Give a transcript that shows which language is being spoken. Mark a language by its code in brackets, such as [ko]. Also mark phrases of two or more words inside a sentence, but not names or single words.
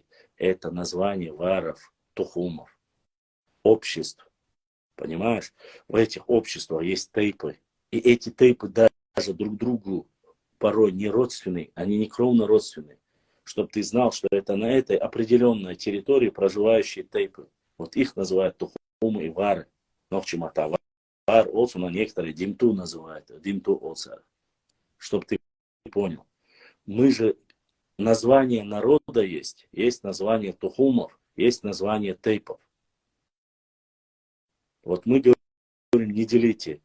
[ru] Это название варов, тухумов, обществ. Понимаешь? В этих обществах есть тейпы. И эти тейпы даже друг другу порой не родственные, они не кровно родственные. Чтобы ты знал, что это на этой определенной территории проживающие тейпы. Вот их называют тухумы и вары. Нохчимата. [ce] Вар олсу, [ru] но некоторые димту называют. [ce] Димту олсар. [ru] Чтобы ты понял. Мы же, название народа есть название тухумов, есть название тейпов. Вот мы говорим, не делите.